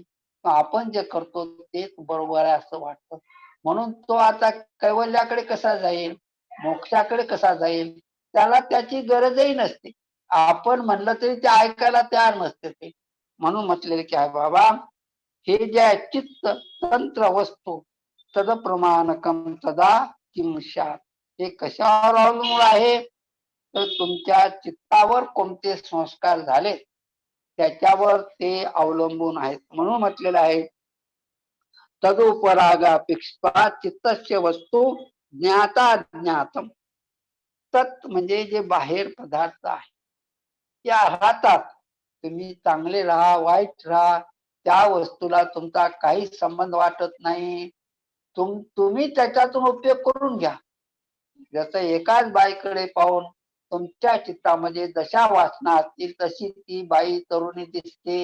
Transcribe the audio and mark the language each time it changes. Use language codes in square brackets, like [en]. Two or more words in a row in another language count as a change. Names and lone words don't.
[mr] आपण जे करतो तेच बरोबर आहे असं वाटतं. म्हणून तो आता कैवल्याकडे कसा जाईल, मोक्षाकडे कसा जाईल, त्याला त्याची गरजही नसते. आपण म्हणलं तरी ते ऐकायला तयार नसते ते. म्हणून म्हटलेले की बाबा, हे जे आहे [sa] चित्त तंत्र वस्तू तद प्रमाणकम तदा किम स्यात्. [mr] हे कशावर अवलंबून आहे, तर तुमच्या चित्तावर कोणते संस्कार झाले त्याच्यावर ते अवलंबून आहेत. म्हणून म्हटलेलं आहे [sa] तदुपरागापेक्षा चित्तस्य वस्तू ज्ञाता ज्ञातम. [mr] तत् म्हणजे जे बाहेर पदार्थ आहे त्या राहतात. तुम्ही चांगले राहा वाईट राहा, त्या वस्तूला तुमचा काहीच संबंध वाटत नाही. तुम्ही त्याच्यातून उपयोग करून घ्या. जसं एकाच बाईकडे पाहून तुमच्या चित्तामध्ये जशा वासना असतील तशी ती बाई तरुणी दिसते.